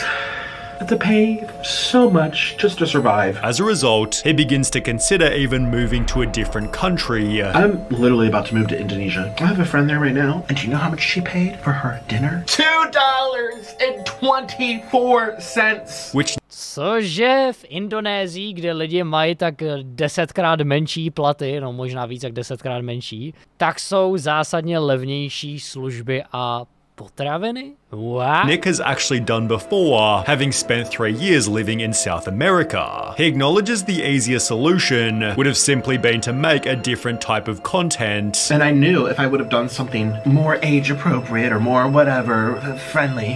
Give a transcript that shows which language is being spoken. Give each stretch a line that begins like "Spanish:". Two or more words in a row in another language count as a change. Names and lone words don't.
English: To pay so much just to survive. As a result, he begins to consider even moving to a different country. I'm literally about to move to Indonesia. I have a friend there right now, and do you know how much she paid for her dinner? $2.24. Which
Czech: Cože v Indonésii, kde lidi mají tak 10krát menší platy, no možná víc jak 10krát menší, tak jsou zásadně levnější služby a potraviny?
English: What? Nick has actually done before, having spent 3 years living in South America. He acknowledges the easier solution would have simply been to make a different type of content. And I knew if I would have done something more age appropriate or more whatever, friendly.